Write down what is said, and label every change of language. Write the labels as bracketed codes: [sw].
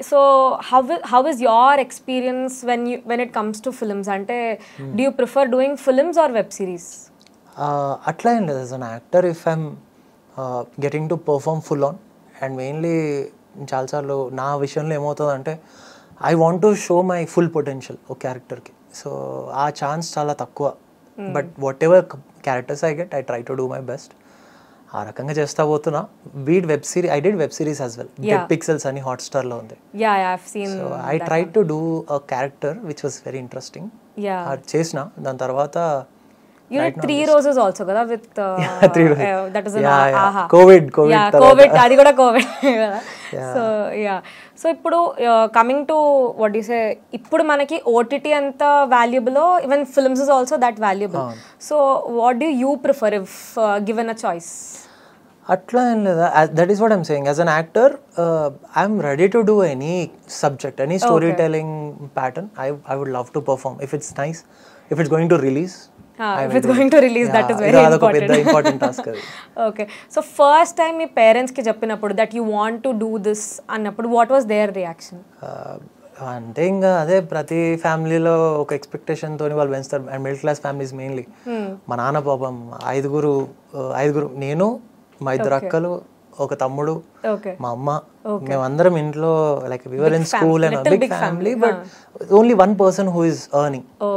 [en] So how is your experience when it comes to films? అంటే do you prefer doing films or web series? అట్లా ఏం లేదు. As an actor if I'm getting to perform full on and mainly [te] చాలాసార్లు నా విషయంలో ఏమవుతుందంటే [en] I want to show my full potential ఒక క్యారెక్టర్కి. So ఆ ఛాన్స్ చాలా తక్కువ, but whatever characters I get I try to do my best. [te] ఆ రకంగా చేస్తా పోతున్నా. [en] Web series I did web series as well. [te] Dead pixels అని హాట్‌స్టార్ లో ఉంది. So [en] I try to do a character which was very interesting. [te] అది చేసిన దాని తర్వాత [en] you did 3 roses also kada with 3 roses. That is covid [te] అది కూడా covid కదా. [en] So so ఇప్పుడు coming to what you say, ఇప్పుడు మనకి ఓటీటీ ఎంత valuable, even films is also that valuable. So what do you prefer if given a choice? [te] అట్లా ఏం లేదా. [en] That is what I'm saying. As an actor I'm ready to do any subject, any story telling pattern. I would love to perform if it's nice, if it's going to release. If it's going to release, that is very important task. Okay. So first time [te] మీ parents కి చెప్పినప్పుడు [en] that you want to do this అన్నప్పుడు what was their reaction? [te] అంటే ఇంకా అదే ప్రతి ఫ్యామిలీలో ఒక expectation తోని వాళ్ళు పెంచుతారు. And middle class families mainly. మా నాన్న పాపం ఐదుగురు, నేను, మా 2 అక్కలు, ఒక తమ్ముడు, మా అమ్మ, మేమందరం ఇంట్లో like we were in school and big family, [en] But only one person who is earning.